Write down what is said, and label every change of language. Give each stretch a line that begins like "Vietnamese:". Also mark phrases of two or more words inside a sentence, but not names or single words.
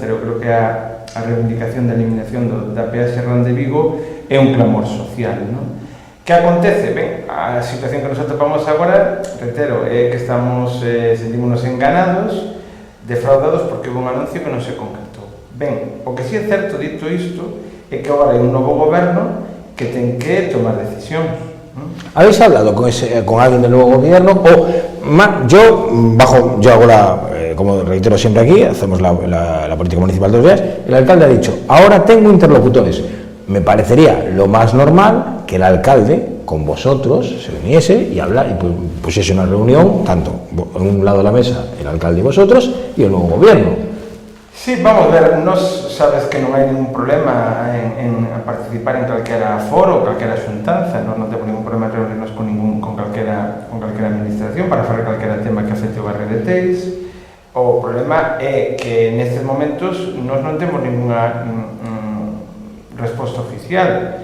Galician: Eu creo que a reivindicación da eliminación da peaxe Ral de Vigo é un clamor social, non? Que acontece? Ben, a situación que nos atopamos agora, reitero, é que sentímonos enganados, defraudados porque houve un anuncio que non se concretou. Ben, o que sí é certo, dito isto, é que agora hai un novo goberno que ten que tomar decisións.
Spanish: ¿Habéis hablado con alguien del nuevo gobierno? Yo ahora, como reitero siempre aquí, hacemos la política municipal todos los días, el alcalde ha dicho, ahora tengo interlocutores. Me parecería lo más normal que el alcalde con vosotros se uniese y pusiese una reunión, tanto en un lado de la mesa el alcalde y vosotros y el nuevo gobierno.
Galician: Sí, vamos a ver, nos sabes que non hai ningún problema en participar en calquera foro, calquera xuntanza, non temos ningún problema en reunirnos con calquera administración para falar calquera tema que afecte o barrio de Teis. O problema é que nestes momentos nós non temos ninguna resposta oficial.